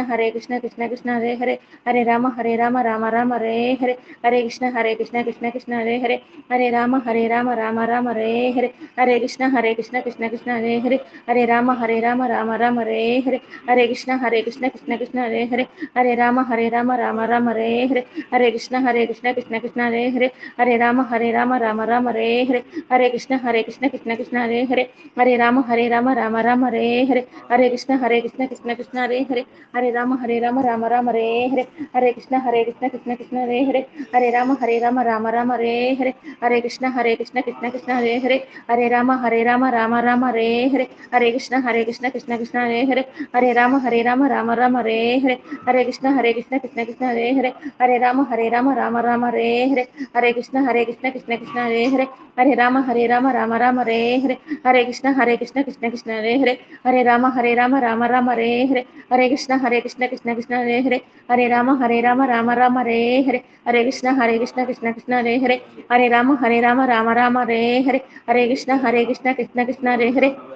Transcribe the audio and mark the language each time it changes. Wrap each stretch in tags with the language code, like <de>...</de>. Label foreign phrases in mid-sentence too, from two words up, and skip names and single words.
<sa>కృష్ణ కృష్ణ హరే హరే, హరే రామ రామ రామ హరే హరే, హరే కృష్ణ కృష్ణ కృష్ణ హరే హరే, హరే రామ రామ రామ హరే హరే, హరే కృష్ణ కృష్ణ కృష్ణ హరే హరే, హరే రామ రామ రామ హరే హరే, హరే కృష్ణ కృష్ణ కృష్ణ హరే హరే, హరే రామ రామ రామ హరే హరే, హరే కృష్ణ కృష్ణ కృష్ణ హరే హరే, హరే రామ రామ రామ హరే హరే, హరే కృష్ణ కృష్ణ కృష్ణ హరే హరే, హరే రామ రామ రామ హరే హరే, హరే కృష్ణ కృష్ణ కృష్ణ హరే హరే హరే రామ రామ రామ రే హరే హరే కృష్ణ కృష్ణ కృష్ణ రే హరే హరే రామ రామ రామ రే హరే హరే కృష్ణ కృష్ణ కృష్ణ రే హరే హరే రామ రామ రామ రే హరే హరే కృష్ణ కృష్ణ కృష్ణ రే హరే హరే రామ రామ రామ రే హరే హరే కృష్ణ కృష్ణ కృష్ణ రే హరే హరే రామ రామ రామ రే హరే హరే కృష్ణ కృష్ణ కృష్ణ రే హరే హరే రామ రామ రామ రే హరే హరే కృష్ణ కృష్ణ కృష్ణ రే హరే హరే రామ రామ రామ రే హరే హరే కృష్ణ కృష్ణ కృష్ణ రే హరే హరే రామ రామ రామ రే హరే హరే కృష్ణ కృష్ణ కృష్ణ రే హరే హరే రామ రామ రామ రే హరే హరే కృష్ణ కృష్ణ కృష్ణ రే హరే</sa>